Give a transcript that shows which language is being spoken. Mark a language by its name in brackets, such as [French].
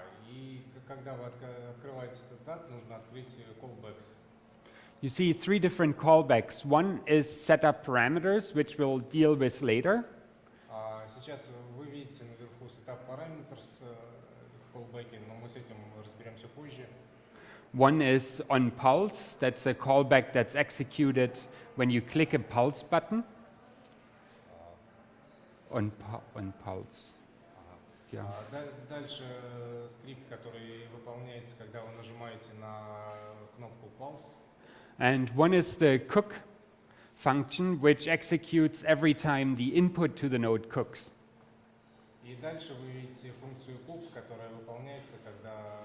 [Russian] И когда вы открываете этот dat, нужно открыть callbacks. [English] You see three different callbacks. One is setup parameters, which we'll deal with later. [Russian] Сейчас вы видите наверху setup parameters в callback, но мы с этим разберемся позже. [English] One is on pulse. That's a callback that's executed when you click a pulse button. On pulse. Yeah. [Russian] Дальше скрипт, который выполняется, когда вы нажимаете на кнопку pulse. [English] And one is the cook function, which executes every time the input to the node cooks. [Russian] И дальше вы видите функцию cook, которая выполняется, когда